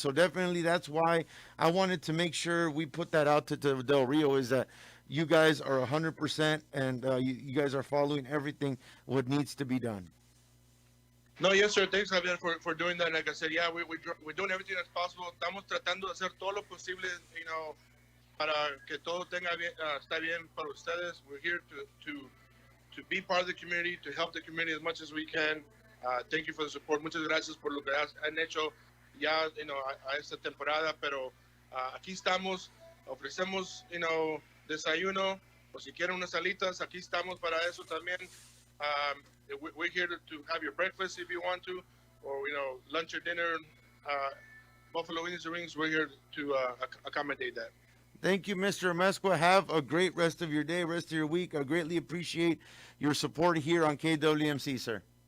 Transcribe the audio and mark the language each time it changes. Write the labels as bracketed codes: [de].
[en] So definitely that's why I wanted to make sure we put that out to Del Rio, is that you guys are 100%, and you guys are following everything what needs to be done. No, yes, sir. Thanks, Javier, for doing that. Like I said, yeah, we're doing everything that's possible. [es] Estamos tratando de hacer todo lo posible, para que todo está bien para ustedes. [en] We're here to be part of the community, to help the community as much as we can. Thank you for the support. [es] Muchas gracias por lo que han hecho ya, a esta temporada. Pero aquí estamos, ofrecemos, desayuno, o si quieren unas alitas, aquí estamos para eso también. [en] We're here to have your breakfast if you want to, or lunch or dinner. Buffalo Wings and Rings, we're here to accommodate that. Thank you, Mr. Amezcua. Have a great rest of your day, rest of your week. I greatly appreciate your support here on KWMC, sir.